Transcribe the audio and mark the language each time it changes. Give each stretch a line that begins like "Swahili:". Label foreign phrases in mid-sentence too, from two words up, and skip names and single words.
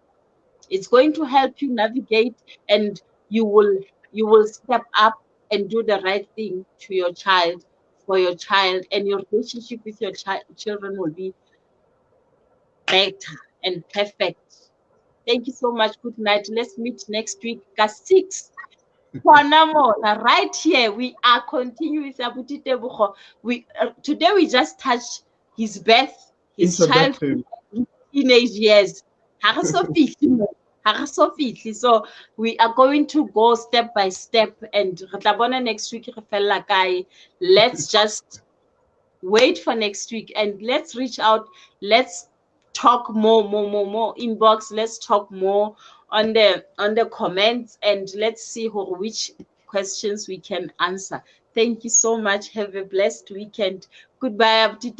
English: It's going to help you navigate, and you will step up and do the right thing to your child, for your child, and your relationship with your children will be better and perfect. Thank you so much. Good night. Let's meet next week at 6. Right here, we are continuing with Abuti Tebogo. Today we just touched his birth, his childhood, Introduction. his teenage years.
Southern Sotho: Ha re so fihle moo. Ha re so fihle.
English: So we are going to go step by step, and
Southern Sotho: re tla bona
English: next week
Southern Sotho: re fella kae.
English: Let's just wait for next week and let's reach out. Let's talk more inbox. Let's talk more on the comments, and let's see which questions we can answer. Thank you so much. Have a blessed weekend. Goodbye. Bye bye.